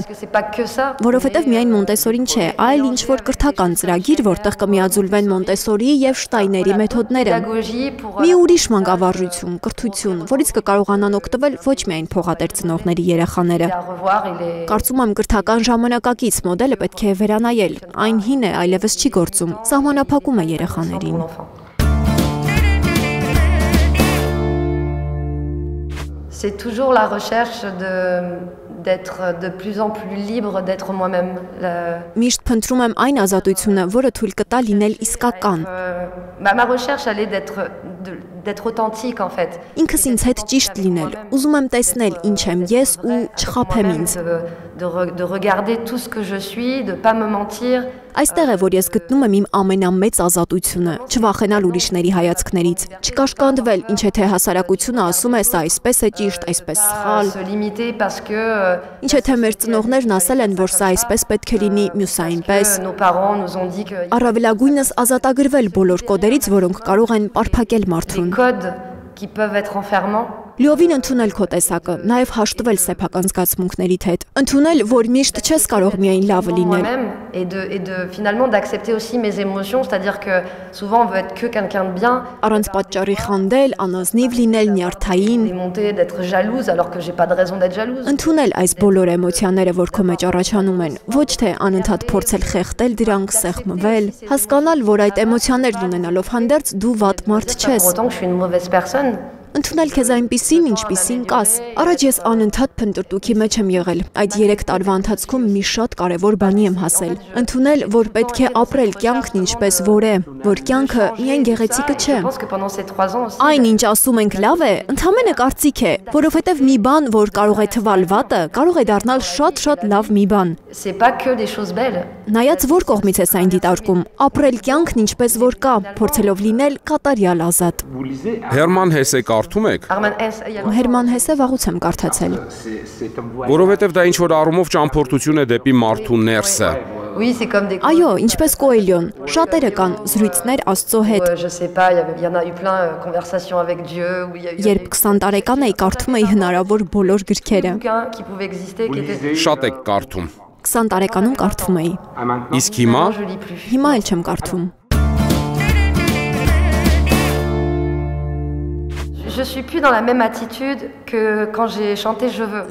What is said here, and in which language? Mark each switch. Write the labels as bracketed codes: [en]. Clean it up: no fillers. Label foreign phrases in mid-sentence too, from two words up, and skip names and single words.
[hy] Որովհետև միայն Մոնտեսորին չէ, այլ ինչ-որ կրթական ծրագիր, որտեղ կմիաձուլվեն Մոնտեսորիի և Շտայների մեթոդները։ Մի ուրիշ մանկավարժություն, կրթություն, որից կկարողանան օգտվել ոչ միայն փողատեր ծնողների երեխաները։ Կարծում եմ կրթական ժամանակակից մոդելը պետք է վերանայել, այն հին է, այլևս չի գործում, սահմանափակում է երեխաներին։ [fr] C'est toujours la recherche d'être de plus en plus libre, d'être moi-même. [hy] Միշտ փնտրում եմ այն ազատությունը, որը թույլ կտա լինել իսկական։ [fr] Ma recherche allait d'être d'être authentique en fait. [hy] Ինքս ինձ հետ ճիշտ լինել, ուզում եմ տեսնել ինչ եմ ես ու չխաբեմ ինձ։ [fr] De regarder tout ce que je suis, de pas me mentir. [hy] Այստեղ է, որ ես գտնում եմ իմ ամենամեծ ազատությունը, չվախենալ ուրիշների հայացքներից, չկաշկանդվել, ինչ է թե հասարակությունը ասում է, սա այսպես է ճիշտ, այսպես սխալ։ [fr] Se limiter parce que [hy] Ինչ է թե մեր ծնողներն ասել են, որ սա այսպես պետք է լինի, մյուս այնպես։ [fr] nos parents nous ont dit que [hy] Առավելագույնս ազատագրվել բոլոր կոդերից, որոնք կարող են պարփակել մարդուն։ [fr] codes qui peuvent être enfermants. [hy] Լիովին ընդունել քո տեսակը, նաև հաշտվել սեփական զգացմունքներիդ հետ։ Ընդունել, որ միշտ չես կարող միայն լավը լինել։ [fr] Moi-même et de finalement d'accepter aussi mes émotions, c'est-à-dire que souvent on veut être que quelqu'un de bien, [hy] Առանց պատճառի խանդել, անազնիվ լինել, նյարդային, [fr] démonter, d'être jalouse alors que j'ai pas de raison d'être jalouse. [hy] ընդունել այս բոլոր էմոցիաները, որ քո մեջ առաջանում են, ոչ թե անընդհատ փորձել խեղդել դրանք, սեղմվել, հասկանալ, որ այդ էմոցիաներն ունենալով հանդերձ դու վատ մարդ [fr] Pour [hy] չես։ [fr] autant que je suis une mauvaise personne. [hy] Ընդունել քեզ այնպիսին, ինչպիսին կաս։ Առաջ ես անընդհատ փնտրտուքի մեջ եմ եղել։ Այդ 3 տարվա ընթացքում մի շատ կարևոր բանի եմ հասել։ Ընդունել, որ պետք է ապրել կյանքն ինչպես որ է, որ կյանքը միայն գեղեցիկը չէ։ [fr] Je pense que pendant ces 3 ans aussi, [hy] Այն ինչ ասում ենք լավ է, ընդհանրապես կարծիք է, որովհետև մի բան, որ կարող է թվալ վատը, կարող է դառնալ շատ լավ մի բան։ [fr] c'est pas que des choses belles. [hy] Նայած որ կողմից ես այն դիտարկում, ապրել կյանքն ինչպես որ կա, փորձելով լինել կատարյալ ազատ։ Հերման Հեսե կարդում եք, [fr] Herman Hesse également. [hy] Հերման Հեսը վաղուց եմ կարդացել։ որովհետև դա ինչ-որ առումով ճամփորդություն է դեպի մարդու ներսը։ [fr] Oui, c'est comme des [hy] Այո, ինչպես Կոելյոն, շատերը կան զրույցներ Աստծո հետ։ [fr] je sais pas, il y en a eu plein conversations avec Dieu où il y a eu [hy] Երբ 20 տարեկան էի, կարդում էի հնարավոր բոլոր գրքերը։ [fr] des bouquins qui pouvaient exister qui étaient [hy] Շատ եք կարդում։ 20 տարեկանում կարդում էի։ Իսկ հիմա [fr] je lis plus. [hy] Հիմա էլ չեմ կարդում։ [fr] Je suis plus dans la même attitude que quand j'ai chanté Je veux.